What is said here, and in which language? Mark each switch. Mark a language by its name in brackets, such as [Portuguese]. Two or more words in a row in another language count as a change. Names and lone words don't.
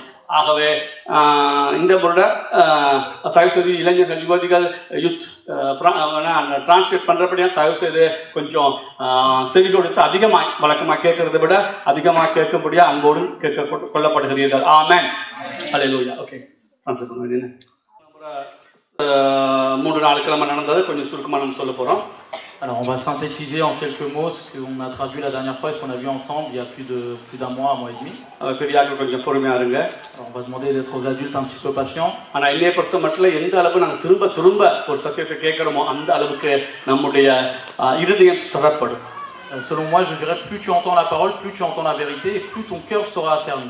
[Tamil] ஆகவே இந்த முறை தயவு செய்து இளைஞர்கள், யுவதிகள் [English] youth translate [Tamil] பண்ணுறபடியாக தயவு செய்து கொஞ்சம் செவி கொடுத்து அதிகமாக வழக்கமாக கேட்கறதை விட அதிகமாக கேட்கும்படியாக அன்போடு கேட்க கொள்ளப்படுகிறீர்கள். ஆமென். அல்லேலூயா. [English] okay, translate [Tamil] பண்ண வேண்டிய 3-4 கிழமை நடந்தது கொஞ்சம் சுருக்கமாக நம்ம சொல்ல போகிறோம். [French] Alors on va synthétiser en quelques mots ce qu'on a traduit la dernière fois et ce qu'on a vu ensemble il y a plus d'un mois, 1 mois et demi. Alors on va demander d'être aux adultes un petit peu patients. Selon moi, je dirais plus tu entends la parole, plus tu entends la vérité et plus ton cœur sera affermi.